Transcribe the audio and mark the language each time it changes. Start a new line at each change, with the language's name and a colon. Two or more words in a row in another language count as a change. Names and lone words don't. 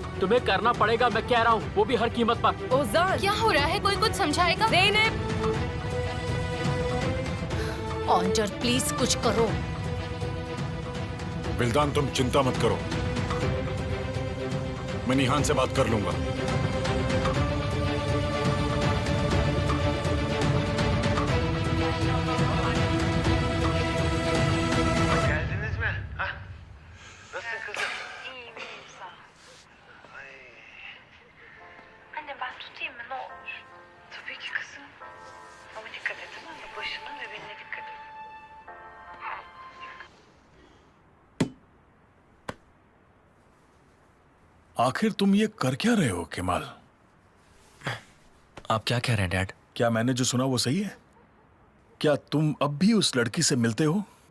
Hindi: तुम्हें करना पड़ेगा, मैं कह रहा हूँ, वो भी हर कीमत पर। ओजान, क्या हो रहा है? कोई कुछ समझाएगा? ज़ैनब! ऑन्टर, प्लीज कुछ करो। बिल्दान, तुम चिंता मत करो, मैं निहान से बात कर लूंगा।
Turkish: Geldiniz mi? Hah? Nasılsın kızım? İyiyim sağ ol. Ay. Anne ben tutayım mı ne olur? Tabii ki kızım. Ama dikkat et, tamam mı? Başına ve beline dikkat et.
Hindi: आखिर तुम ये कर क्या रहे हो केमाल? आप क्या कह रहे हैं डैड? क्या मैंने जो सुना वो सही है? क्या तुम अब भी उस लड़की से मिलते हो?